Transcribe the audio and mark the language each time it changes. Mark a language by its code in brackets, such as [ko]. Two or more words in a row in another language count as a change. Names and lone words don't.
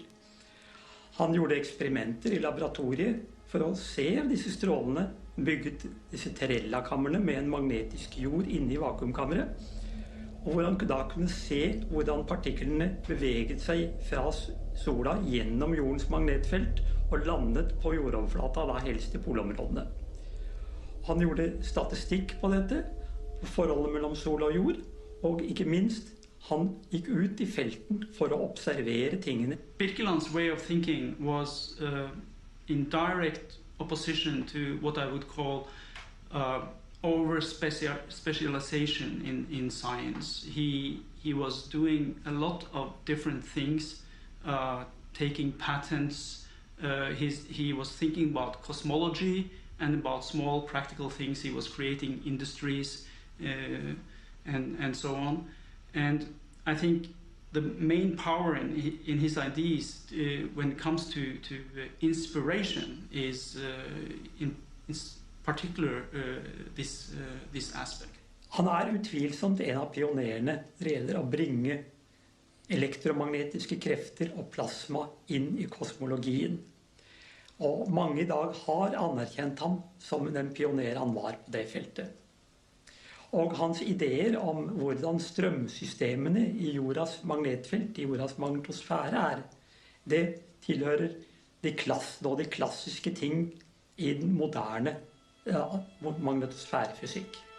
[no] Han gjorde eksperimenter i laboratoriet for å se disse strålene, bygget disse terrella-kammerne med en magnetisk jord inne i vakuumkammeret, og hvor han da kunne se hvordan partiklene beveget seg fra sola gjennom jordens magnetfelt og landet på jordoverflata, da helst i polområdene. Han gjorde statistikk på dette, på forholdet mellom sol og jord, og ikke minst, han gikk ut i felten for å observere tingene. [en] Birkeland's way of thinking was in direct opposition to what I would call over-specialization in science. He was doing a lot of different things, taking patents. He was thinking about cosmology and about small practical things. He was creating industries and so on. And I think the main power in his ideas when it comes to inspiration is in particular this aspect. [no] Han utvilsomt en av pionerene når det gjelder å bringe elektromagnetiske krefter og plasma inn i kosmologien. Og mange i dag har anerkjent ham som den pioner han var på det feltet. Og hans ideer om hvordan strømsystemene i jordas magnetfelt, i jordas magnetosfære det tilhører de klassiske ting i den moderne magnetosfærefysikk.